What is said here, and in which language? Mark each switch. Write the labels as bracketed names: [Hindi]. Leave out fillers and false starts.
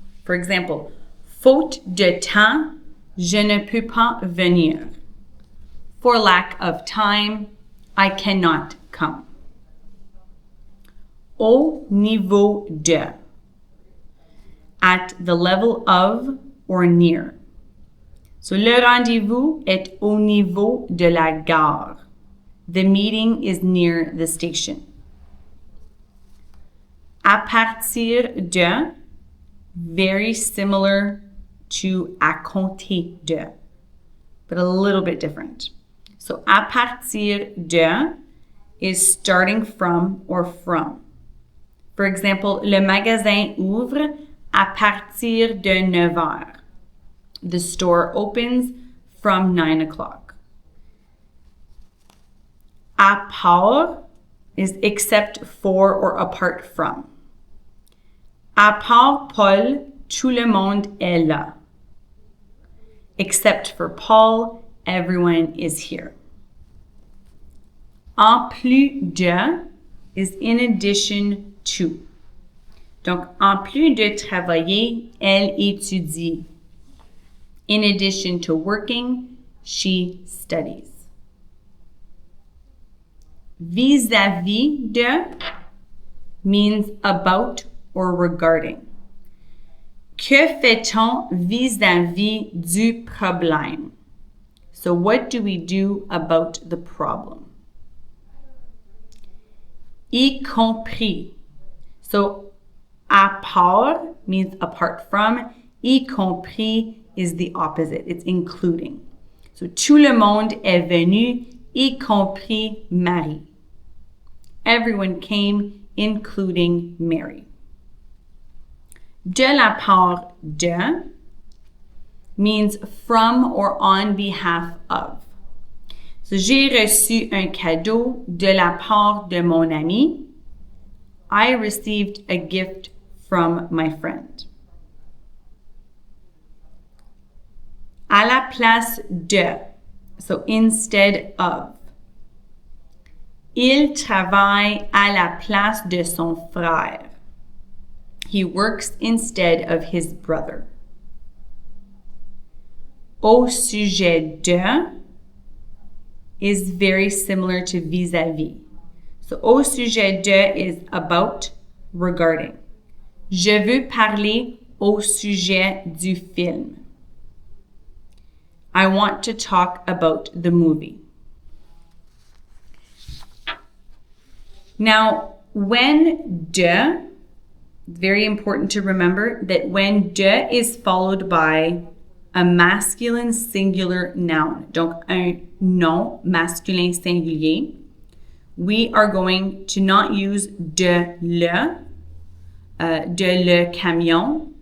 [English] For example, [French] faute de temps, je ne peux pas venir. [English] For lack of time, I cannot come. Au niveau de, at the level of or near. [French] So le rendez-vous est au niveau de la gare. [English] The meeting is near the station. À partir de, very similar to à compter de, but a little bit different. So à partir de is starting from or from. For example, [French] le magasin ouvre à partir de 9 heures. [English] The store opens from 9 o'clock. À part is except for or apart from. [French] À part Paul, tout le monde est là. [English] Except for Paul, everyone is here. En plus de is in addition to. [French] Donc, en plus de travailler, elle étudie. [English] In addition to working, she studies. Vis-à-vis de means about or regarding. [French] Que fait-on vis-à-vis du problème? [English] So what do we do about the problem? Y compris. So à part means apart from. Y compris is the opposite. It's including. [French] So tout le monde est venu, y compris Marie. [English] Everyone came, including Mary. De la part de means from or on behalf of. [French] So j'ai reçu un cadeau de la part de mon ami. [English] I received a gift from my friend. À la place de, so instead of. [French] Il travaille à la place de son frère. [English] He works instead of his brother. Au sujet de is very similar to vis-à-vis. So au sujet de is about, regarding. [French] Je veux parler au sujet du film. [English] I want to talk about the movie. Now, when de, very important to remember that when de is followed by a masculine singular noun, [French] donc un nom masculin singulier, [English] we are going to not use de le camion.